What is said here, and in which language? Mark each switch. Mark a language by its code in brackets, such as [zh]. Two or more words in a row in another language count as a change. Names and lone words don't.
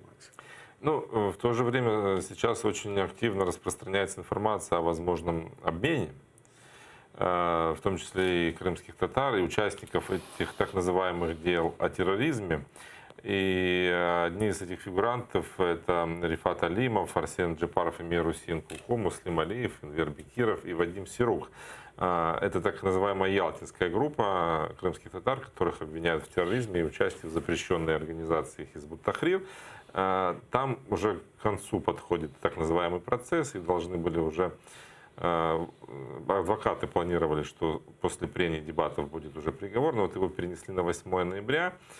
[ru] Ну, в то же время сейчас очень активно распространяется информация о возможном обмене, в том числе и крымских татар, и участников этих так называемых дел о терроризме. И одни из этих фигурантов — это Рифат Алимов, Арсен Джепаров, Эмир Усин Куку, Муслим Алиев, Энвер Бекиров и Вадим Сирух. Это так называемая ялтинская группа крымских татар, которых обвиняют в терроризме и участии в запрещенной организации Хизбут Тахрир. Там уже к концу подходит так называемый процесс, и должны были уже... Адвокаты планировали, что после прений дебатов будет уже приговор, но вот его перенесли на 8 ноября.